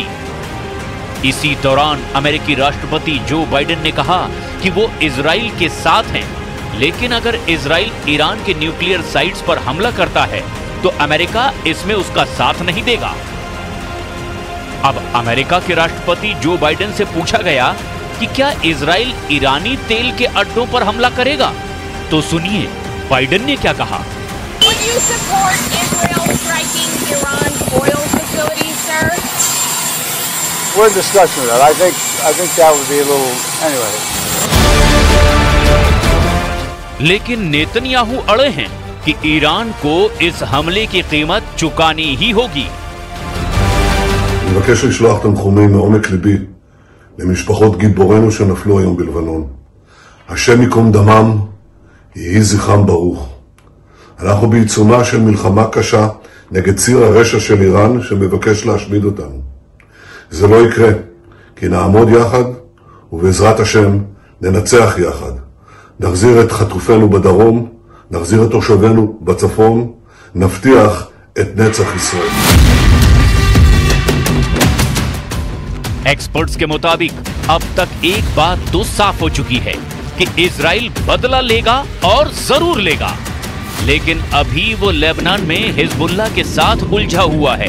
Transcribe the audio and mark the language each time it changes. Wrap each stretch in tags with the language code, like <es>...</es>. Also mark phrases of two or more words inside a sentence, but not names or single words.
<hi>इसी दौरान अमेरिकी राष्ट्रपति जो बाइडेन ने कहा कि वो इजराइल के साथ हैं, लेकिन अगर इजराइल ईरान के</hi> <en>nuclear sites</en> <hi>पर हमला करता है तो अमेरिका इसमें उसका साथ नहीं देगा। अब अमेरिका के राष्ट्रपति जो बाइडेन से पूछा गया कि क्या इजराइल ईरानी तेल के अड्डों पर हमला करेगा, तो सुनिए बाइडेन ने क्या कहा।</hi> <en>Would you support Israel striking Iran's oil facilities, sir? We're in discussion of that. I think that would be a little anyway.</en> <hi>लेकिन नेतन्याहू अड़े हैं कि ईरान को इस हमले की कीमत चुकानी ही होगी।</hi> <he>אני מבקש לשלוח תנחומים מעומק ליבי למשפחות גיבורינו שנפלו היום בלבנון. השם ייקום דמם, יהי זכרם ברוך. אנחנו בעיצומה של מלחמה קשה נגד ציר הרשע של איראן שמבקש להשמיד אותנו. זה לא יקרה, כי נעמוד יחד ובעזרת השם ננצח יחד. נחזיר את חטופינו בדרום, נחזיר את תושבינו בצפון, נבטיח את נצח ישראל.</he> <hi>एक्सपर्ट्स के मुताबिक अब तक एक बात तो साफ हो चुकी है कि इजराइल बदला लेगा और जरूर लेगा, लेकिन अभी वो लेबनान में हिजबुल्लाह के साथ उलझा हुआ है।</hi>